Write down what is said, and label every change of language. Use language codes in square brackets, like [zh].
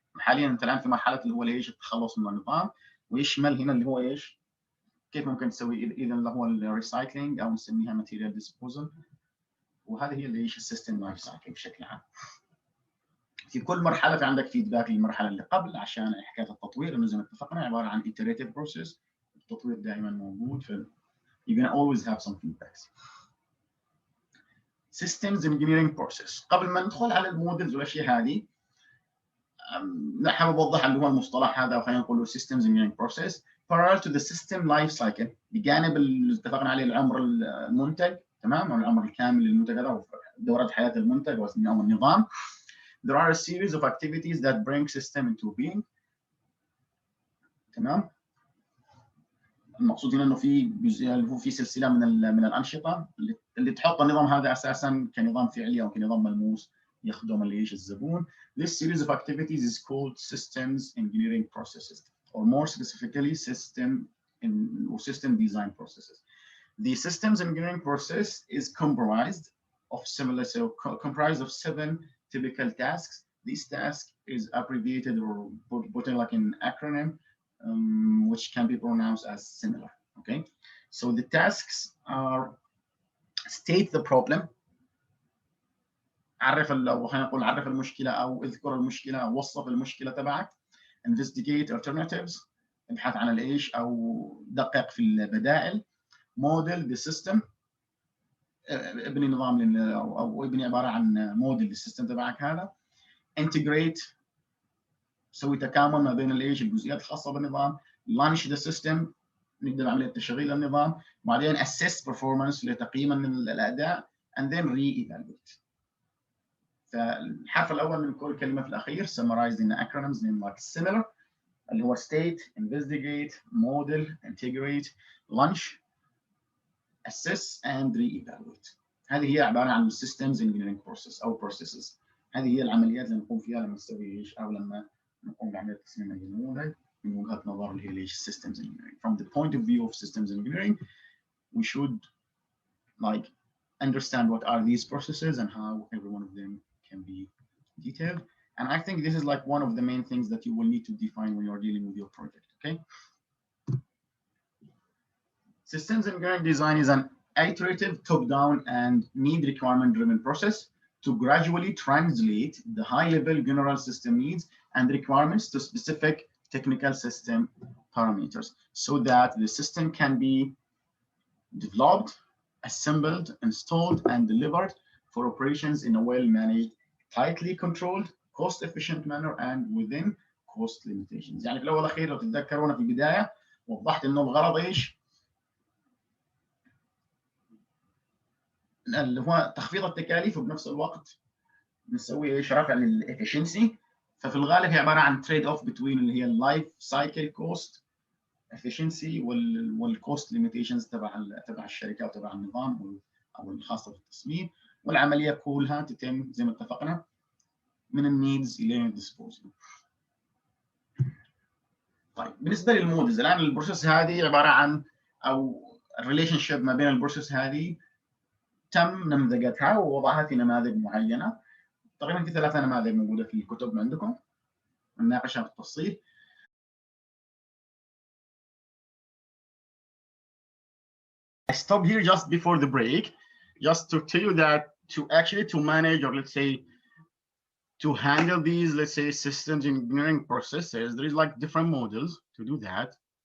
[ar] حاليا انت الان في مرحله اللي هو ايش؟ التخلص من النظام، ويشمل هنا اللي هو ايش؟ كيف ممكن تسوي اذا اللي هو الريسايكلينج او نسميها ماتيريال ديسبوزل. وهذه هي اللي ايش؟ السيستم لايف سايكل بشكل عام. في كل مرحله في عندك فيدباك للمرحله اللي قبل، عشان حكايه التطوير انه زي ما اتفقنا عباره عن [en] iterative process. [ar] التطوير دائما موجود، ف [en] you're gonna always have some feedbacks. Systems engineering process. [ar] قبل ما ندخل على المودلز والاشياء هذه، حابب اوضح اللي هو المصطلح هذا، وخلينا نقول [en] systems engineering process parallel to the system life cycle، [ar] بجانب اللي اتفقنا عليه العمر المنتج، تمام، او العمر الكامل للمنتج هذا ودورة حياة المنتج او النظام. [en] There are a series of activities that bring system into being. [ar] تمام. المقصود هنا انه في جزئيه اللي هو في سلسله من الانشطه اللي تحط النظام هذا اساسا كنظام فعلي او كنظام ملموس يخدم اللي ايش؟ الزبون. [en] This series of activities is called systems engineering processes, or more specifically system design processes. The systems engineering process is comprised of 7 typical tasks. These tasks is abbreviated or put in like an acronym, which can be pronounced as similar. Okay, so the tasks are: state the problem. [ar] عرف المشكله او اذكر المشكله او وصف المشكله تبعك. [en] Investigate alternatives. [ar] ابحث عن الايش او دقق في البدائل. [en] Model the system. [ar] ابني نظام او ابني عباره عن موديل للسيستم تبعك هذا. [en] Integrate. [ar] سوي تكامل ما بين الايش؟ الجزئيات الخاصه بالنظام. [en] Launch the system. [ar] نبدا بعمليه تشغيل النظام. بعدين [en] assess performance [ar] لتقييم الاداء. [en] And then re-evaluate. [ar] فالحرف الاول من كل كلمه في الاخير [en] summarized in acronyms named like similar، اللي هو state, investigate, model, integrate, launch, assess and re-evaluate. [ar] هذه هي عباره عن systems engineering process او processes. هذه هي العمليات اللي نقوم فيها لما نسوي ايش؟ او لما نقوم بعمليه تصميم النموذج من وجهه نظر اللي هي ليش systems engineering. [en] From the point of view of systems engineering, we should like understand what are these processes and how every one of them can be detailed. And I think this is like one of the main things that you will need to define when you're dealing with your project. Okay. Systems engineering design is an iterative, top-down, and need requirement-driven process to gradually translate the high-level general system needs and requirements to specific technical system parameters, so that the system can be developed, assembled, installed, and delivered for operations in a well-managed, tightly controlled, cost-efficient manner and within cost limitations. [ar] يعني في الأول والأخير لو تتذكرونا في البداية وضحت إنه الغرض إيش؟ اللي هو تخفيض التكاليف وبنفس الوقت نسوي إيش؟ رفع للإفشنسي. ففي الغالب هي عبارة عن [en] trade off between [ar] اللي هي اللايف سايكل كوست efficiency والكوست ليميتيشنز تبع الشركة وتبع النظام أو الخاصة بالتصميم، والعملية كلها تتم زي ما اتفقنا من النيدز الى الديسبوزل. طيب بالنسبه للمودلز الان البروسيس هذه عباره عن او الريليشن شيب ما بين البروسيس هذه تم نمذجتها ووضعها في نماذج معينه. تقريبا في 3 نماذج موجوده في الكتب عندكم نناقشها بالتفصيل. [en] I stop here just before the break just to tell you that to actually to manage, or let's say to handle these, let's say, systems engineering processes, there is like different models to do that.